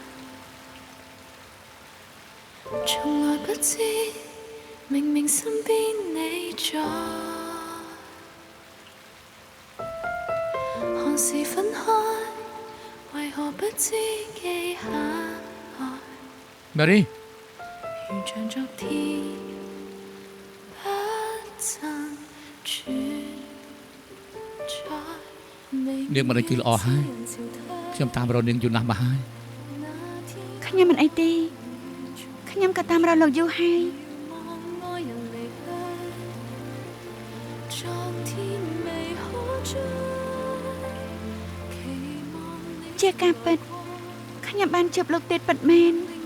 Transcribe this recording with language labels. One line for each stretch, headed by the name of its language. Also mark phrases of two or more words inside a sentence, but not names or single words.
Cantonese: 從來不知，明明身邊你在，看似分開，為何不知記下來？Mary，如像昨天不曾存在。
Khmer: នាងមិនឲ្យគឺល្អហើយខ្ញុំតាមរកនាងយូរណាស់មកហើយ ខ្ញុំមិនអីទេខ្ញុំក៏តាមរកលោកយូរហើយជាការពិតខ្ញុំបានជួបលោកទេពពិតមែន